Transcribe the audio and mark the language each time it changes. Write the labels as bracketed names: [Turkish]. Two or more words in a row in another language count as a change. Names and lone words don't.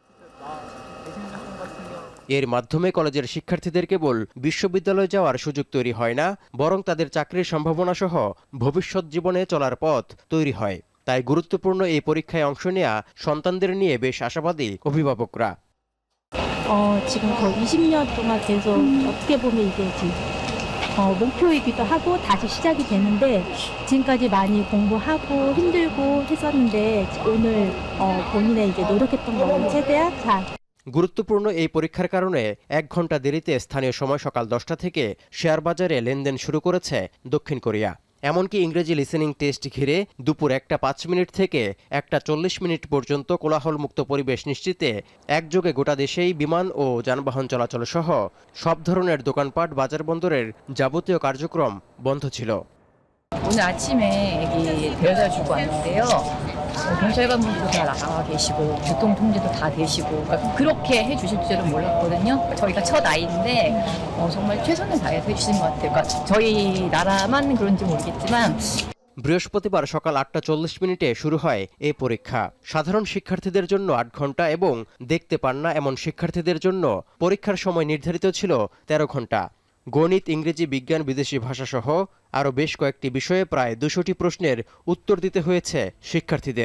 [Bangla] এর মাধ্যমে কলেজের শিক্ষার্থীদের কেবল বিশ্ববিদ্যালয়ে যাওয়ার সুযোগ তৈরি হয় না, বরং তাদের চাকরির সম্ভাবনা সহ ভবিষ্যৎ জীবনে চলার পথ তৈরি হয়। তাই গুরুত্বপূর্ণ এই পরীক্ষায় অংশ নেওয়া সন্তানদের নিয়ে বেশ আশাবাদী অভিভাবকরা। [Korean] 지금 거의 20년 동안 계속 어떻게 보면 이게 지금 목표이기도 하고 다시 시작이 되는데 지금까지 많이 공부하고 힘들고 했었는데 오늘 본인의 이제 노력했던 거를 최대한 잘 [Bangla] গুরুত্বপূর্ণ এই পরীক্ষার কারণে 1 ঘন্টা দেরিতে স্থানীয় সময় সকাল 10টা থেকে শেয়ার বাজারে লেনদেন শুরু করেছে দক্ষিণ কোরিয়া। এমনকি ইংরেজি [English] listening test [Bangla] ঘিরে দুপুর 1:05 থেকে 1:40 পর্যন্ত কোলাহলমুক্ত পরিবেশ নিশ্চিতে একযোগে গোটা দেশেই বিমান ও যানবাহন চলাচল সহ সব ধরনের দোকানপাট, বাজার বন্দরের যাবতীয় কার্যক্রম বন্ধ ছিল। [Korean] 오늘 아침에 여기 데려다 주고 왔는데요. 경찰관분들도 다 나와 계시고 교통 통제도 다 되시고 그렇게 해주실 줄은 몰랐거든요. 저희가 첫 아이인데 정말 최선을 다해서 해주신 것 같아요. 그러니까 저희 나라만 그런지 모르겠지만 [Bangla] বৃহস্পতিবার সকাল 8:40 শুরু হয় এই পরীক্ষা। সাধারণ শিক্ষার্থীদের জন্য 8 ঘন্টা এবং দেখতে পান না এমন শিক্ষার্থীদের জন্য পরীক্ষার সময় নির্ধারিত ছিল 13 ঘন্টা। গণিত, ইংরেজি, বিজ্ঞান, বিদেশি ভাষা সহ আরও বেশ কয়েকটি বিষয়ে প্রায় 200টি প্রশ্নের উত্তর দিতে হয়েছে শিক্ষার্থীদের।